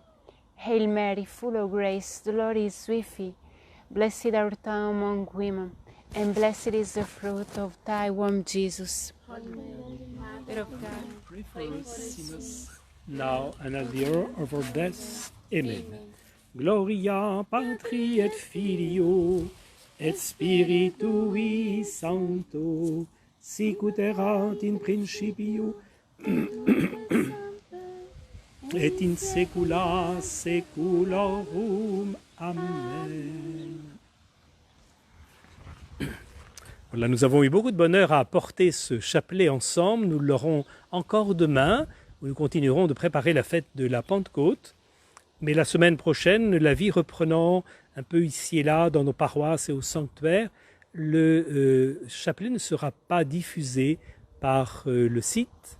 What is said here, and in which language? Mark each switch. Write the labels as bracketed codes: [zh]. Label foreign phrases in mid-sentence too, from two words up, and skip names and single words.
[en] Hail Mary, full of grace, the Lord is with thee. Blessed art thou among women, and blessed is the fruit of thy womb, Jesus. Mother of God, Pray for us sinners, now and at the hour of our death. Amen. [la] Gloria Patri et Filio et Spiritui Sancto, sic ut erat in principio et in saecula saeculorum. Amen. [fr] Voilà, nous avons eu beaucoup de bonheur à apporter ce chapelet ensemble. Nous l'aurons encore demain, où nous continuerons de préparer la fête de la Pentecôte. Mais la semaine prochaine, la vie reprenant un peu ici et là dans nos paroisses et au sanctuaire, le chapelet ne sera pas diffusé par le site.